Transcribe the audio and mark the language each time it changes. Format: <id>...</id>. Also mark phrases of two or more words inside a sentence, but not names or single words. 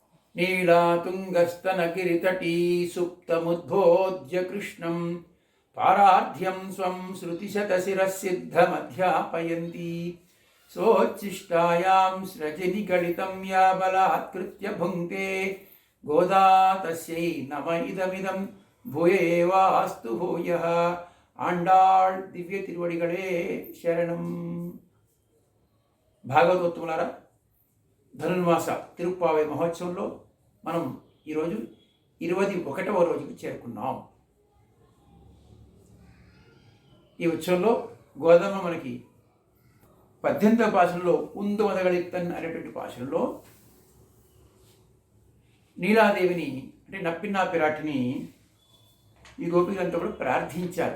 <sa>नीलातुङ्गस्तनगिरितटी सुप्तमुद्बोध्य कृष्णं पारार्ध्यं स्वं श्रुतिशतशिरःसिद्धमध्यापयन्ती सोच्छिष्टायां स्रजनिगलितं या बलात्कृत्य भुङ्क्ते गोदा तस्यै नम इदमिदं भूयेवास्तु भूयः</sa> <ta>ஆண்டாள் திவ்ய திருவடிகளே சரணம்.</ta> <te>భాగవతోత్తములారా, ధనుర్మాస తిరుప్పావై మహోత్సవంలో మనం ఈరోజు 21వ రోజుకి చేరుకున్నాం. ఈ ఉత్సవంలో గోదమ్మ మనకి 18వ పాశంలో ఉందు మదగళిత్తన్ అనేటువంటి పాశంలో నీలాదేవిని అంటే నప్పిన్నా పిరాటిని ఈ గోపికలంతా కూడా ప్రార్థించారు.</te>